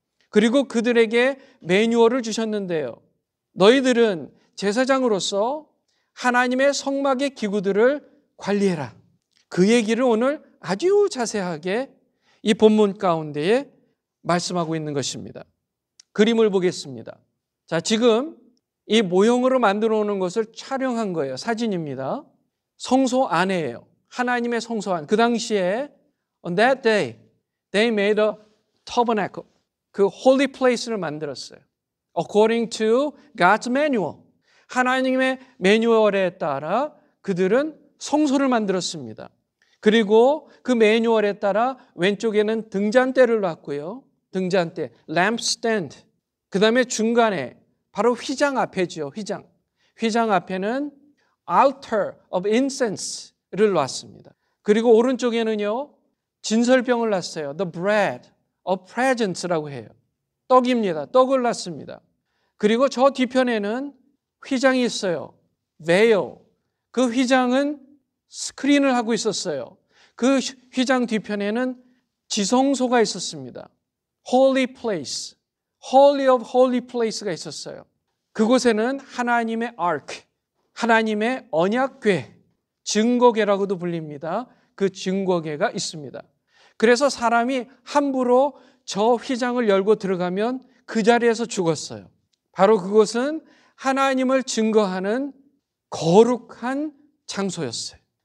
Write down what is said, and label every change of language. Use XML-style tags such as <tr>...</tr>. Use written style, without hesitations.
<ko>그리고 그들에게 매뉴얼을 주셨는데요. 너희들은 제사장으로서 하나님의 성막의 기구들을 관리해라. 그 얘기를 오늘 아주 자세하게 이 본문 가운데에 말씀하고 있는 것입니다. 그림을 보겠습니다. 자, 지금 이 모형으로 만들어 놓은 것을 촬영한 거예요. 사진입니다. 성소 안에예요. 하나님의 성소 안. 그 당시에</ko> <en>on that day they made a tabernacle.</en> <ko>그 holy place를 만들었어요.</ko> <en>According to God's manual.</en> <ko>하나님의 매뉴얼에 따라 그들은 성소를 만들었습니다. 그리고 그 매뉴얼에 따라 왼쪽에는 등잔대를 놨고요. 등잔대, lampstand. 그 다음에 중간에 바로 휘장 앞에죠. 휘장 앞에는 altar of incense를 놨습니다. 그리고 오른쪽에는요, 진설병을 놨어요.</ko> <en>The bread of presents</en> <ko>라고 해요. 떡입니다. 떡을 놨습니다. 그리고 저 뒤편에는 휘장이 있어요.</ko> <en>veil.</en> <ko>그 휘장은 스크린을 하고 있었어요. 그 휘장 뒤편에는 지성소가 있었습니다.</ko> <en>Holy place. Holy of Holy place</en> <ko>가 있었어요. 그곳에는 하나님의 ark, 하나님의 언약궤, 증거궤라고도 불립니다. 그 증거궤가 있습니다. 그래서 사람이 함부로 저 휘장을 열고 들어가면 그 자리에서 죽었어요. 바로 그곳은 하나님을 증거하는 거룩한 장소였어요.</ko>